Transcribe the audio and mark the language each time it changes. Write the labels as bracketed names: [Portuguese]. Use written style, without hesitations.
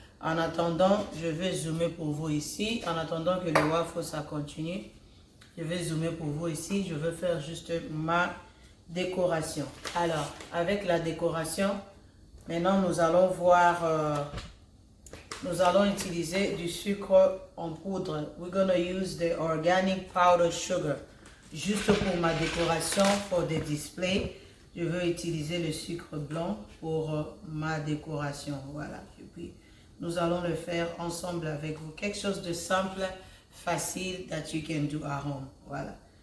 [French] En attendant, je vais zoomer pour vous ici. En attendant que le waffle, ça continue, je vais zoomer pour vous ici. Je veux faire juste ma décoration. Alors, avec la décoration, maintenant, nous allons voir, nous allons utiliser du sucre en poudre. [English] We're going to use the organic powder sugar. [French] Juste pour ma décoration, pour des displays, je veux utiliser le sucre blanc pour ma décoration. Voilà. Et puis, nous allons le faire ensemble avec vous. Quelque chose de simple, facile, [English] that you can do at home. [French] Voilà.